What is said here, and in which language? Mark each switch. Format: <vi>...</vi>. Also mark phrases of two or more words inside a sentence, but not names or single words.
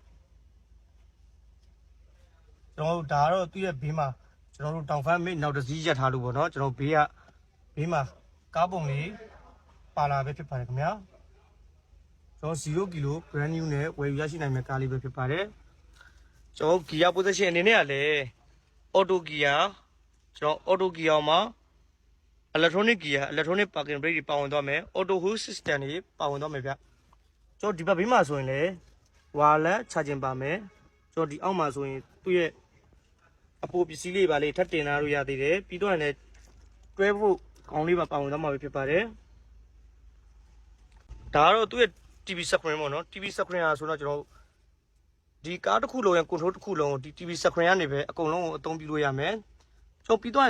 <my>ကျွန်တော်တို့ဒါကတော့သူ့ရဲ့ဘေးမှာကျွန်တော်တို့တောင်ဖတ်မိတ်နောက်တစ်စီးရက်ထားလို့ပေါ့နော်ကျွန်တော်ဘေးမှာကားပုံလေးပါလာပဲဖြစ်ပါတယ်ခင်ဗျာ ကျွန်တော်0ကီလို</my> <en>brand new</en> <my>နဲ့ဝယ်ယူရရှိနိုင်မယ့်ကားလေးပဲဖြစ်ပါတယ်ကျွန်တော်</my> <en>gear position</en> <my>အနေနဲ့ကလည်း</my> <en>auto gear</en> <my>ကျွန်တော်</my> <en>auto gear</en> <my>မှာ</my> <en>electronic gear electronic parking brake</en> <my>တွေပါဝင်သွားမယ်</my> <en>auto hold system</en> <my>တွေပါဝင်သွားမယ်ဗျကျွန်တော်ဒီဘက်ဘေးမှာဆိုရင်လည်း</my> <en>wireless charging</en> <my>ပါမယ်ကျွန်တော်ဒီအောက်မှာဆိုရင်သူ့ရဲ့အပိုပစ္စည်းလေးပါလေးထပ်တင်လာလို့ရသေးတယ်ပြီးတော့လည်း12 volt ခေါင်းလေးပါဝင်သွားမှာပဲဖြစ်ပါတယ် ဒါကတော့သူ့ရဲ့</my> <en>TV screen</en> <my>ပေါ့နော်</my> <en>TV screen</en> <my>ဆိုတော့ကျွန်တော်ဒီကားတစ်ခုလုံးရဲ့ control တစ်ခုလုံးကိုဒီ</my> <en>TV screen</en> <my>ကနေပဲအကုန်လုံးကိုအသုံးပြုလို့ရမယ်ကျွန်တော်ပြီးတော့လည်း</my>